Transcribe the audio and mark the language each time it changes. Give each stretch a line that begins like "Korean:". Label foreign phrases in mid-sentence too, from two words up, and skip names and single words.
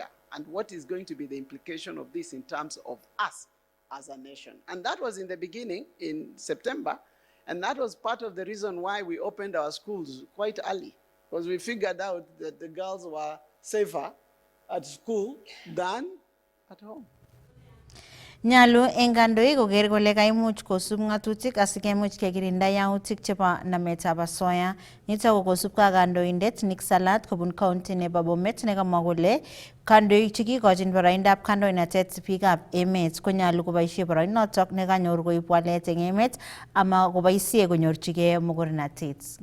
English: And what is going to be the implication of this in terms of us as a nation? And that was in the beginning, in September, and that was part of the reason why we opened our schools quite early, because we figured out that the girls were safer at school than at home.
Kipsigis: Nyalu eng kandoik koker kole kaimuch kosub ngatutik asikemuch kekirinda yautik chebo nametab asoya. Nito ko kosubkei ak kandoindet Nick Salat kobun county nebo Bomet nekamwa kole kandoik chekikochin boroindab kandoinatet biikab emet konyalu koboisie boroinotok nekanyor koib walet eng emet ama koboisie konyorchigei mogornatet.